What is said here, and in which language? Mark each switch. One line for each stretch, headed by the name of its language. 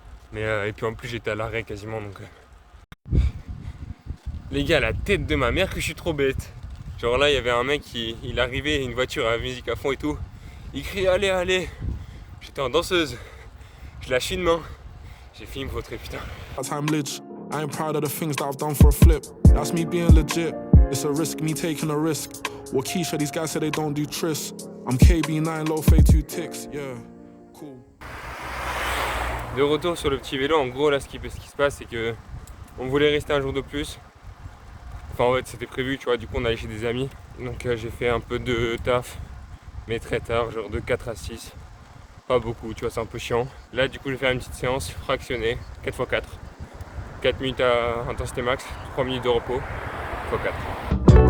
French: Mais et puis en plus j'étais à l'arrêt quasiment donc. Les gars, la tête de ma mère que je suis trop bête. Genre là il y avait un mec il arrivait, une voiture à la musique à fond et tout. Il crie allez allez. J'étais en danseuse. Je lâche une main. J'ai fini me vautrer putain.
English: I ain't proud of the things that I've done for a flip. That's me being legit. It's a risk, me taking a risk. Waukesha, these guys say they don't do tris. I'm KB9, low fade 2 ticks. Yeah, cool.
French: De retour sur le petit vélo, en gros là ce qui se passe c'est que on voulait rester un jour de plus. Enfin en fait c'était prévu, tu vois, du coup on allait chez des amis. Donc j'ai fait un peu de taf, mais très tard, genre de 4 à 6. Pas beaucoup, tu vois, c'est un peu chiant. Là du coup je vais faire une petite séance fractionnée, 4x4. 4 minutes à intensité max, 3 minutes de repos, x4.